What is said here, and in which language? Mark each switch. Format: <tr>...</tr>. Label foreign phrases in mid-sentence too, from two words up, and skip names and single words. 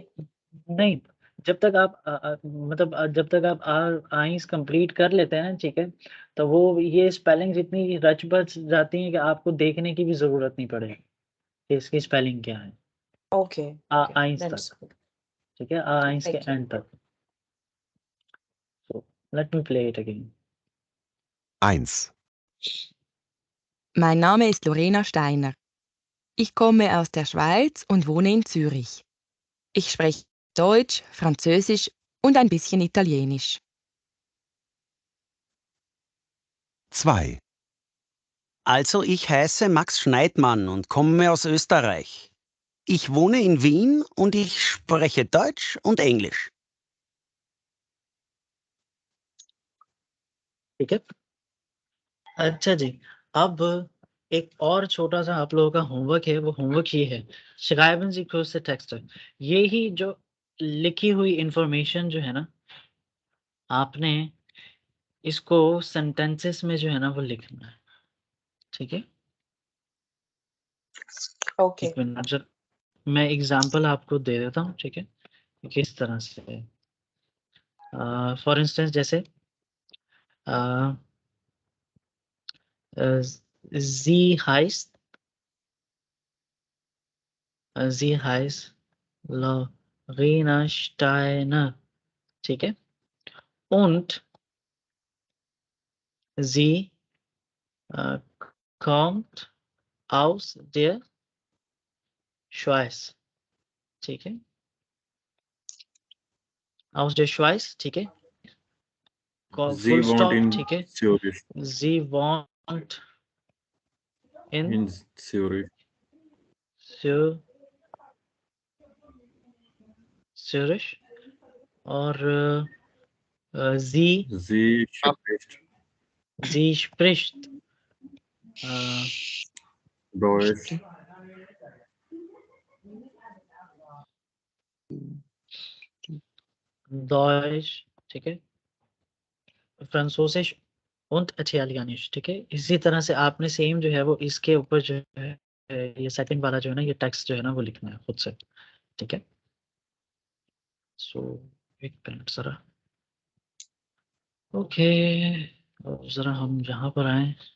<hi>नहीं, जब तक आप मतलब जब तक आप आइन्स कंप्लीट कर लेते हैं ना, ठीक है? तो वो ये स्पेलिंग्स इतनी रच-बच जाती हैं कि आपको देखने की भी ज़रूरत नहीं पड़ेगी, कि इसकी स्पेलिंग क्या है।</hi> <en>Okay, okay,</en> <hi>आइन्स तक,</hi> <en>That's good.</en> <hi>ठीक है? ओके, आइन्स के</hi> <en>Thank you. एंड तक। So, let me play it again. 1.</en> <de>Mein Name ist Lorena Steiner. Ich komme aus der Schweiz und wohne in Zürich. Ich spreche Deutsch, Französisch und ein bisschen Italienisch. 2. Also ich heiße Max Schneidmann und komme aus Österreich. Ich wohne in Wien und ich spreche Deutsch und Englisch.</de> <hi>ठीक है? अच्छा जी, अब एक और छोटा-सा आप लोगों का होमवर्क है, वो होमवर्क ये है,</hi> <de>schreiben Sie kurze Texte।</de> <hi>ये ही जो लिखी हुई इन्फॉर्मेशन जो है ना, आपने इसको सेंटेंसेस में जो है ना वो लिखना है, ठीक है? ओके, एक मिनट जब मैं एग्ज़ाम्पल आपको दे देता हूँ, ठीक है? कि किस तरह से है।</hi> <en>for instance</en> <hi>जैसे अ</hi> <de>sie heißt sie heißt Lorena Steiner,</de> <hi>ठीक है?</hi> <de>Und sie äh, kommt aus der Schweiz,</de> <hi>ठीक है?</hi> <de>aus der Schweiz,</de> <hi>ठीक है?</hi> <de>Sie</de> <en>फुल</en> <de>wohnt</de> <en>स्टॉप,</en> <de>in</de> <hi>ठीक है?</hi> <de>Zürich. Sie wohnt in In Zürich. Zü Zürich और sie Sie spricht spricht äh, Deutsch, Deutsch,</de> <hi>ठीक है?</hi> <de>फ्रांसोसिश und Italienisch,</de> <hi>ठीक है? इसी तरह से आपने सेम जो है वो इसके ऊपर जो है ये सेकंड वाला जो है ना ये टेक्स्ट जो है ना वो लिखना है खुद से, ठीक है? सो एक मिनट ज़रा ओके और ज़रा हम यहाँ पर आएँ।</hi>